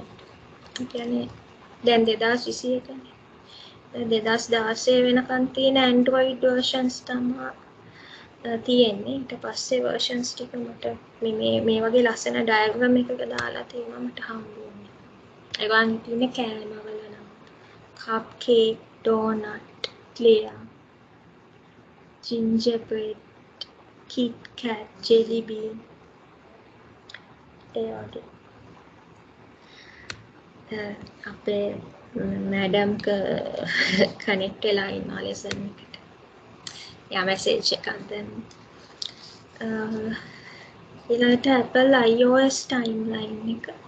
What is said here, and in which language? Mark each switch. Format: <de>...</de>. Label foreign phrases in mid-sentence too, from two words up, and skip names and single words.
<si>ඒ කියන්නේ දැන් 2021 නේ 2016 වෙනකන් තියෙන</si> <en>Android versions</en> <si>තමයි තියෙන්නේ. ඊට පස්සේ versions ටික මට මේ වගේ ලස්සන ඩයග්‍රෑම් එකක දාලා තියෙනවා මට හම්බු වුණේ. ඒගොල්ලන් තියෙන්නේ කෑමවල නම් cupcake, donut, clear, gingerbread, Kit Kat, jelly bean ඒ වගේ. අපේ මැඩම් කනෙක්ට් වෙලා ඉන්නවා ලෙසන් එකට. යා මැසේජ් එකක් දැන්. ඊළඟට Apple iOS timeline එක.</si>